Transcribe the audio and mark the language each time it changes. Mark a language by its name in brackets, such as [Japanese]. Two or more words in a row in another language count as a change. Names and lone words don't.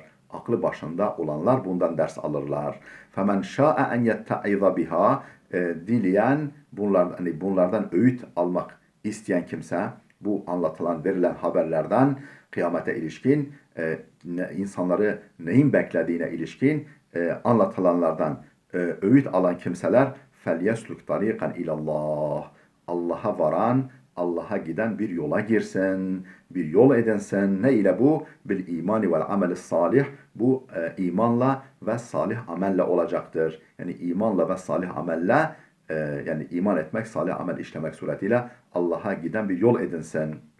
[Turkish] Aklı başında olanlar bundan ders alırlar. [Arabic] فمن شاء أن يتعظ بها. [Turkish] Dileyen bunlardan öğüt almak isteyen kimse, bu anlatılan, verilen haberlerden kıyamete ilişkin, insanları neyin beklediğine ilişkin anlatılanlardan öğüt alan kimseler [Arabic] فَلْيَسْلُكْ طَرِيقًا اِلَى اللّٰهِ [Turkish] Allah'a varan, Allah'a giden bir yola girsin, bir yol edinsin. Ne ile bu? [Arabic] بالإيمان والعمل الصالح. [Turkish] Bu imanla ve salih amelle olacaktır. Yani imanla ve salih amelle, yani iman etmek, salih amel işlemek suretiyle Allah'a giden bir yol edinsin.